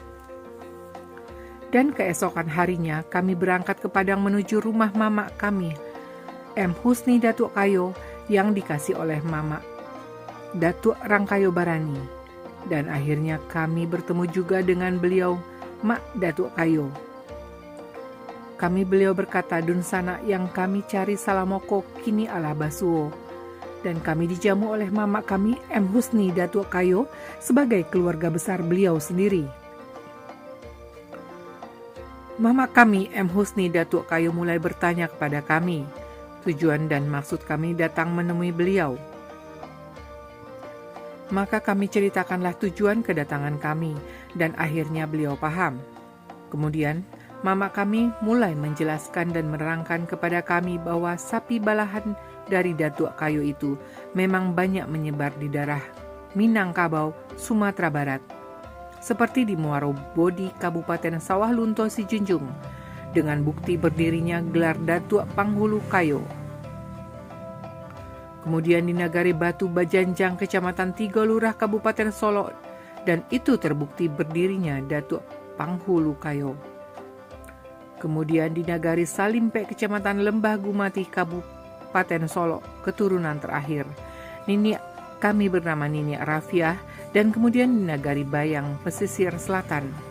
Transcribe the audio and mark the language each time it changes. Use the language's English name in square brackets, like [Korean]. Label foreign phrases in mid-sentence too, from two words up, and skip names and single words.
[Indonesian] Dan keesokan harinya kami berangkat ke Padang menuju rumah mamak kami, M. Husni Datuk Kayo, yang dikasih oleh Mama Datuk Rangkayo Barani. Dan akhirnya kami bertemu juga dengan beliau, Mak Datuk Kayo. [Minangkabau] Beliau berkata Dun Sanak yang kami cari Salamoko kini ala Basuo. [Indonesian] Dan kami dijamu oleh Mama kami, M. Husni Datuk Kayo, sebagai keluarga besar beliau sendiri. Mama kami, M. Husni Datuk Kayo, mulai bertanya kepada kami tujuan dan maksud kami datang menemui beliau. Maka kami ceritakanlah tujuan kedatangan kami, dan akhirnya beliau paham. Kemudian, mama kami mulai menjelaskan dan menerangkan kepada kami bahwa sapi balahan dari Datuk Kayo itu memang banyak menyebar di daerah Minangkabau, Sumatera Barat, seperti di Muaro Bodi, Kabupaten Sawah Lunto Sijunjung, dengan bukti berdirinya gelar Datuk Panghulu Kayo. Kemudian di Nagari Batu Bajanjang, Kecamatan Tiga Lurah, Kabupaten Solo, dan itu terbukti berdirinya Datuk Panghulu Kayo. Kemudian di Nagari Salimpe, Kecamatan Lembah Gumati, Kabupaten Solo, keturunan terakhir, Niniak kami bernama Niniak Rafiah dan kemudian di Nagari Bayang, pesisir selatan.